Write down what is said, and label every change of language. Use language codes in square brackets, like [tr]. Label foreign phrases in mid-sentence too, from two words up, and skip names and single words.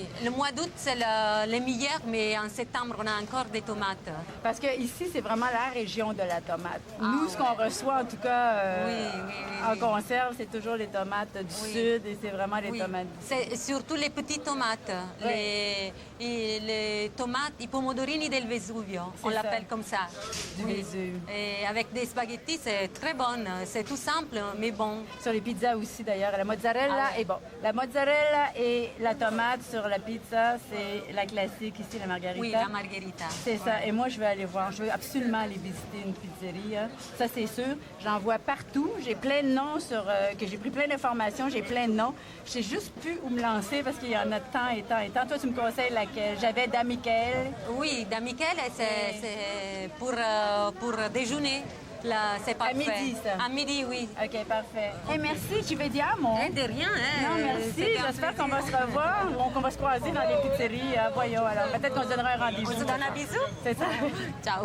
[fr] Le mois d'août, c'est le meilleur, mais en septembre, on a encore des tomates. Parce que ici, c'est vraiment la région de la tomate. Nous, ce qu'on reçoit, en tout cas, en conserve, c'est toujours les tomates du sud et c'est vraiment les tomates. C'est surtout les petites tomates, les tomates, [it] i pomodorini del Vesuvio, [fr] on l'appelle comme ça. Du Vésuve. Et avec des spaghettis, c'est très bon. C'est tout simple, mais bon. Sur les pizzas aussi, d'ailleurs. La mozzarella est bon. La mozzarella et la tomate sur la pizza, c'est la classique ici, la margarita. Oui, la margherita. C'est ça. Et moi, je veux aller voir. Je veux absolument aller visiter une pizzeria. Ça, c'est sûr. J'en vois partout. J'ai plein de noms que j'ai pris plein d'informations. J'ai plein de noms. Je sais juste plus où me lancer parce qu'il y en a tant et tant et tant. Toi, tu me conseilles laquelle? J'avais Da Michele. Oui, Da Michele, c'est pour déjeuner. Là, c'est parfait. À midi, ça? À midi, oui. OK, parfait. Et merci, [it] ci vediamo. [fr] De rien, hein? Non, merci. J'espère qu'on va se revoir ou qu'on va se croiser dans les pizzeries. Voyons, alors. Peut-être qu'on se donnera un rendez-vous. On se donne un bisou? C'est ça. Ciao.